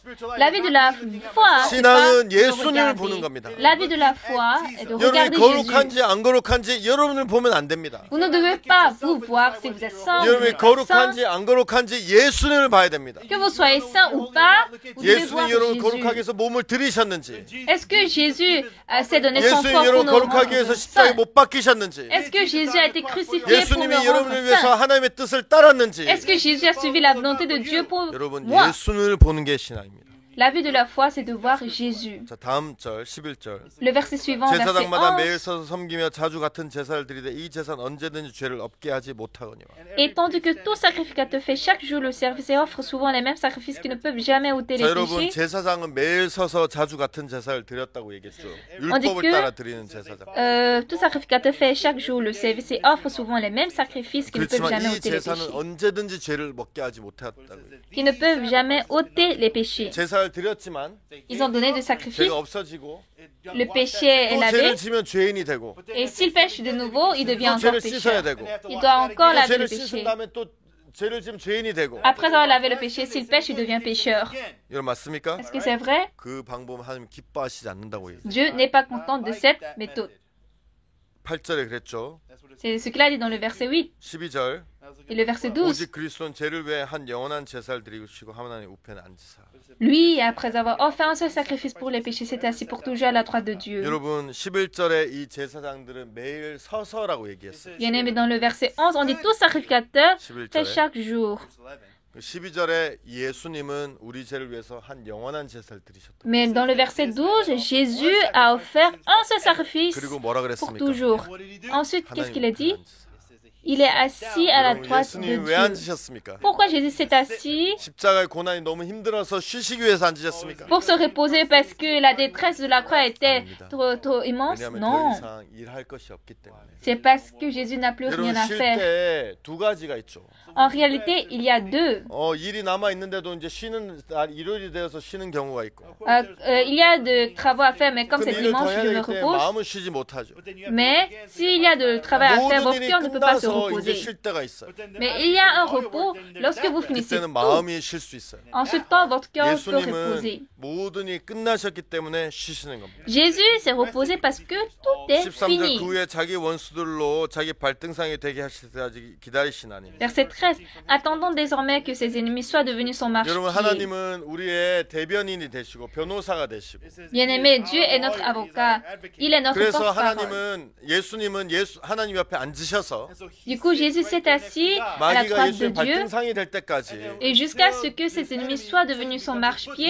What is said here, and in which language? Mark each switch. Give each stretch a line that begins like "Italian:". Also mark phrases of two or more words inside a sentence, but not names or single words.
French: La vie de la foi, c'est
Korean: 신앙은
French: pas de
Korean: 예수님을 보는
French: regarder.
Korean: 겁니다.
French: La vie de la foi est de
Korean: 여러분이
French: regarder Jésus.
Korean: 거룩한지 안 거룩한지 여러분을 보면 안 됩니다.
French: Vous ne devez pas vous voir si vous êtes saint ou vous
Korean: 여러분이
French: n'êtes pas saint.
Korean: 거룩한지 안 거룩한지 예수님을 봐야 됩니다.
French: Que vous soyez saint ou pas, vous devez voir
Korean: 예수님 여러분 거룩하게
French: Jésus.
Korean: 해서 몸을 들이셨는지,
French: Est-ce que Jésus s'est donné son
Korean: 예수님
French: corps pour
Korean: 여러분
French: nous
Korean: 거룩하게
French: rendre
Korean: 해서 십자가에
French: saints?
Korean: 못 박히셨는지,
French: Est-ce que Jésus a été crucifié pour
Korean: 예수님이
French: nous
Korean: 여러분을
French: rendre
Korean: 위해서
French: saints?
Korean: 하나님의 뜻을 따랐는지,
French: Est-ce que Jésus a suivi la volonté de Dieu pour
Korean: 여러분
French: moi?
Korean: 예수님을 보는 게 신앙입니다.
French: La vie de la foi, c'est de voir Jésus.
Korean: 자, 다음 절 11절.
French: Le verset suivant, verset
Korean: 제사장마다 매일
French: 11.
Korean: 서서 섬기며 자주 같은 제사를 드리되 이 제사는 언제든지 죄를 없게 하지 못하거니와.
French: Et tandis que tout sacrificateur fait chaque jour le service et offre souvent les mêmes sacrifices qui ne peuvent jamais ôter
Korean: 자,
French: les
Korean: 여러분
French: péchés,
Korean: 제사장은 매일 서서 자주 같은 제사를 드렸다고 얘기했죠.
French: On dit
Korean: 율법을
French: que-
Korean: 따라 드리는 제사장.
French: tout sacrificateur fait chaque jour le service et offre souvent les mêmes sacrifices qui ne peuvent
Korean: 그렇지만
French: jamais
Korean: 이
French: ôter les
Korean: 제사는
French: péchés.
Korean: 언제든지 죄를 먹게 하지 못했다고.
French: Qui ne peuvent jamais ôter les péchés.
Korean: 제사를 드렸지만
French: Ils ont donné des sacrifices,
Korean: 죄가 없어지고
French: le péché est
Korean: 또
French: lavé,
Korean: 죄를 지면 죄인이 되고
French: et s'il pêche de nouveau, il devient
Korean: 또
French: encore
Korean: 죄를 씻어야
French: pécheur.
Korean: 되고
French: Il doit encore
Korean: 또
French: laver le
Korean: 죄를 씻은
French: péché.
Korean: 다음에 또 죄를 지면 죄인이 되고.
French: Après avoir lavé le péché, s'il pêche, il devient pécheur.
Korean: 이건 맞습니까?
French: Est-ce que c'est vrai?
Korean: 그 방법은 하나님 기뻐하시지 않는다고 얘기해요.
French: Dieu n'est pas content de cette méthode.
Korean: 8절에 그랬죠.
French: C'est ce qu'il a dit dans le verset 8
Korean: 12절.
French: et le verset 12.
Korean: 오직 그리스도는 죄를 위해 한 영원한 제사를 드리시고 하나님 우편에 앉으사.
French: Lui, après avoir offert un seul sacrifice pour les péchés, s'est assis pour toujours à la droite de Dieu.
Korean: 여러분 11절에 이 제사장들은 매일 서서라고 얘기했어요.
French: Bien aimé, dans le verset 11, on dit tout sacrificateur fait
Korean: 11절에
French: chaque jour.
Korean: 12절에 예수님은 우리 죄를 위해서 한 영원한 제사를 드리셨다.
French: Mais dans le verset 12, Jésus a offert un seul sacrifice
Korean: 그리고 뭐라
French: pour
Korean: 그랬습니까?
French: toujours. Ensuite, qu'est-ce qu'il a dit?
Korean: 우편에 앉으사.
French: Il est assis à la
Korean: 여러분,
French: droite de
Korean: 예수님 왜
French: Dieu.
Korean: 앉으셨습니까?
French: Pourquoi Jésus s'est assis?
Korean: 십자가의 고난이 너무 힘들어서 쉬시기 위해서 앉으셨습니까?
French: Pour se reposer parce que la détresse de la croix était trop immense?
Korean: 왜냐하면 더
French: Non.
Korean: 이상 일할 것이 없기 때문에.
French: C'est parce que Jésus n'a plus rien
Korean: 여러분
French: à
Korean: 쉴
French: faire.
Korean: 때 두 가지가 있죠.
French: En réalité, il y a deux.
Korean: 일이 남아 있는데도 이제 쉬는 날 일요일이 되어서 쉬는 경우가 있고.
French: Il y a de travaux à faire, mais comme
Korean: 근데
French: c'est
Korean: 일을 더
French: dimanche,
Korean: 해야
French: je me
Korean: 되기 때문에
French: repose.
Korean: 마음은 쉬지 못하죠.
French: Mais s'il y a de travail à faire,
Korean: 모든
French: votre
Korean: 일이
French: cœur ne peut pas se
Korean: 끝나서 이제
French: reposer.
Korean: 쉴 때가 있어요.
French: Mais il y a un repos lorsque vous finissez
Korean: 그때는
French: tout.
Korean: 마음이 쉴 수 있어요.
French: En ce temps, votre cœur peut reposer.
Korean: 예수님은 모든 일이 끝나셨기 때문에 쉬시는 겁니다.
French: Jésus s'est reposé parce que tout est
Korean: 13절
French: fini.
Korean: 그 후에 자기 원수들로 자기 발등상이 되게 하실 때까지 기다리시나니.
French: Verset 13. Attendons désormais que ses ennemis soient devenus son
Korean: 여러분
French: marchepied.
Korean: 하나님은 우리의 대변인이 되시고 변호사가 되시고.
French: Bien-aimé, Dieu est notre avocat. Il est notre
Korean: 그래서
French: porte-parole.
Korean: 예수님은 하나님 옆에 앉으셔서
French: Du coup, Jésus s'est assis à la
Korean: 마귀가
French: droite de
Korean: 예수님
French: Dieu
Korean: 발등상이 될 때까지
French: et jusqu'à ce que ses ennemis soient devenus son marchepied.